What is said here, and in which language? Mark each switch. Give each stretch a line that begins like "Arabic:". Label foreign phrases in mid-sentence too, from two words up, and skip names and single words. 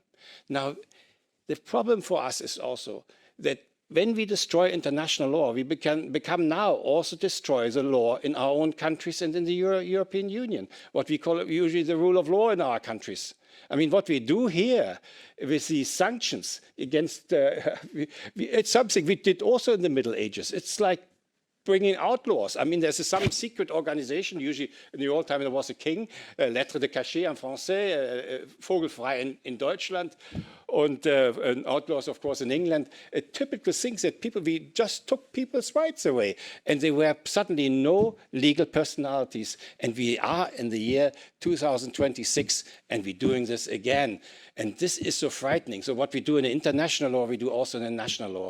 English: Now, the problem for us is also that when we destroy international law, we become now also destroy the law in our own countries and in the European Union, what we call usually the rule of law in our countries. I mean, what we do here with these sanctions against, it's something we did also in the Middle Ages. It's like bringing outlaws. I mean, there's some secret organization, usually in the old time there was a king,
French: lettre de cachet en français,
German: vogelfrei in Deutschland,
English: and outlaws, of course, in England. Typical things that we just took people's rights away, and they were suddenly no legal personalities. And we are in the year 2026, and we're doing this again. And this is so frightening. So what we do in international law, we do also in national law.